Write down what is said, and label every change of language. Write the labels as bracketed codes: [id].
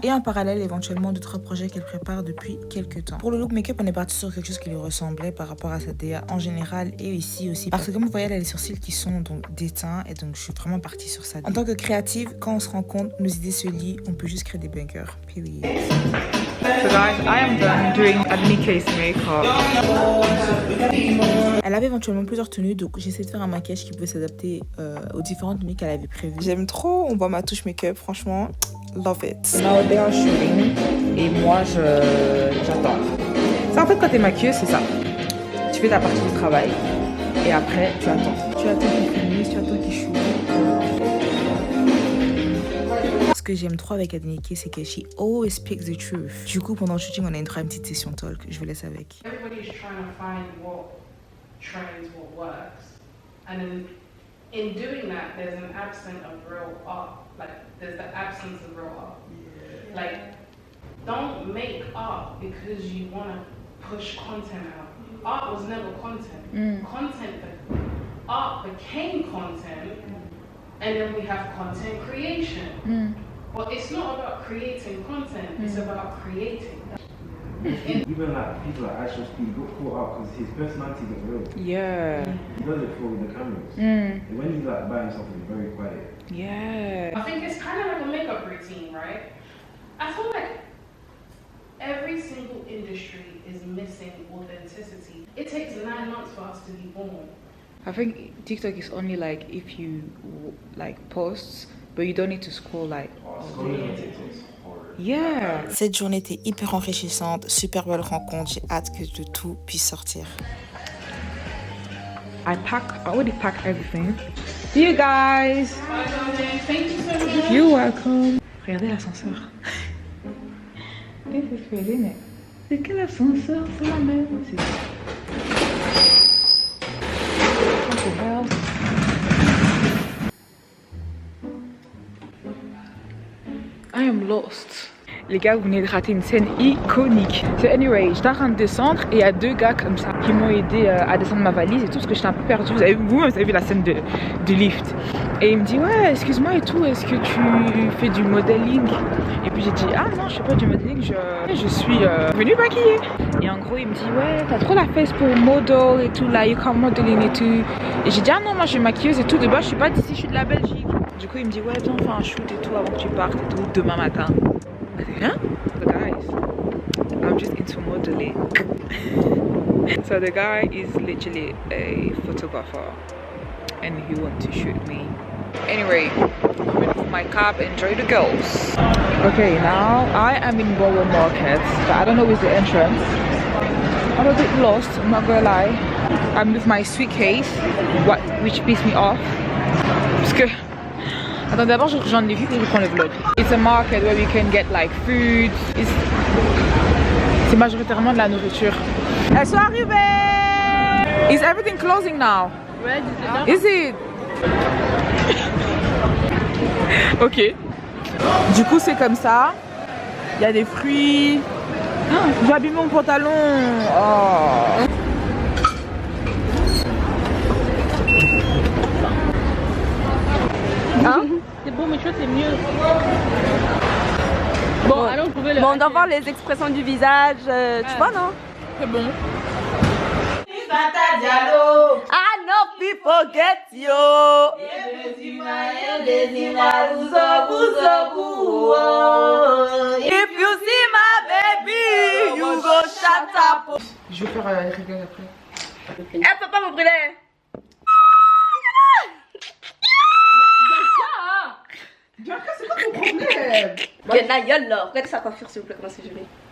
[fr] Et en parallèle, éventuellement, 2-3 projets qu'elle prépare depuis quelques temps. Pour le look make-up, on est parti sur quelque chose qui lui ressemblait par rapport à sa DA en général et ici aussi. Parce que comme vous voyez, elle a les sourcils qui sont donc déteints et donc je suis vraiment partie sur ça. En tant que créative, quand on se rend compte, nos idées se lient, on peut juste créer des bunkers. [en] Period. So guys, I am done doing Adenike's makeup. [fr] Elle avait éventuellement plusieurs tenues, donc j'ai essayé de faire un maquillage qui pouvait s'adapter aux différentes tenues qu'elle avait prévues. J'aime trop, on voit ma touche make-up, franchement, love it. [en] Now they are shooting [fr] et moi j'attends. Ça en fait quand t'es maquilleuse c'est ça. Tu fais ta partie du travail et après tu attends. Tu attends qu'ils finissent, tu attends qu'ils shootent. Ce que j'aime trop avec Adenike, c'est que [en] she always speaks the truth. [fr] Du coup, pendant le shooting, on a une petite session talk. Je vous laisse avec. [en] Everybody's trying to find what trends, what works. And in doing that, there's an absence of real art. Like, there's the absence of real art. Yeah. Like, don't make art because you want to push content out. Art was never content. Art became content, and then we have content creation. But it's not about creating content, it's about creating. Even like people like Ashton Speed got caught up because his personality isn't real. Yeah. He does it for the cameras. And when he's like by himself, he's very quiet. Yeah. I think it's kind of like a makeup routine, right? I feel like every single industry is missing authenticity. It takes 9 months for us to be born. I think TikTok is only like if you like posts, but you don't need to scroll like. Scrolling on TikTok is horrible. Yeah. [fr] Cette journée était hyper enrichissante, super belle rencontre. J'ai hâte que tout puisse sortir. [en] I already packed everything. See you guys. Thank you so much. You're welcome. [fr] Regardez l'ascenseur. [en] This is crazy, isn't it? [fr] C'est quel ascenseur? C'est la même. [en] I am lost. [fr] Les gars, vous venez de rater une scène iconique. [en] So anyway, [fr] j'étais en train de descendre et il y a 2 gars comme ça qui m'ont aidé à descendre ma valise et tout parce que j'étais un peu perdue. Vous avez vu la scène de lift. Et il me dit ouais, excuse-moi et tout, est-ce que tu fais du modeling? Et puis j'ai dit ah non, je fais pas du modeling, je suis venue maquiller. Et en gros, il me dit ouais, t'as trop la fesse pour model et tout là, [en] you can modeling [fr] et tout. Et j'ai dit ah non, moi je suis maquilleuse et tout, de base je suis pas d'ici, je suis de la Belgique. Du coup, il me dit ouais, viens on fait un shoot et tout avant que tu partes et tout demain matin. Huh? [en] The guys, I'm just into modeling. So the guy is literally a photographer and he wants to shoot me. Anyway, I'm ready for my cab, enjoy the girls. Okay, now I am in Borough Market, but I don't know where's the entrance. I'm a bit lost, I'm not gonna lie. I'm with my suitcase, which pissed me off. [fr] Parce que attends, d'abord je rejoins les filles et je prends le vlog. [en] It's a market where we can get like food. [fr] C'est majoritairement de la nourriture. Elles sont arrivées! [en] Is everything closing now? [fr] Ouais, [en] Is it? [fr] Ok. Du coup c'est comme ça. Il y a des fruits. J'ai abîmé mon pantalon. Oh. Hein? C'est bon, mais tu vois, c'est mieux. Bon, allons trouver le. Bon, on doit voir les expressions du visage, tu vois, non? C'est bon. [en] I know people get you. If you see my baby, you go shut up. [fr] Je vais faire les réglages après. Eh, faut pas me brûler. Bianca, c'est quoi ton problème? Quelle gueule là. Regardez sa coiffure s'il vous plaît, comment c'est joli.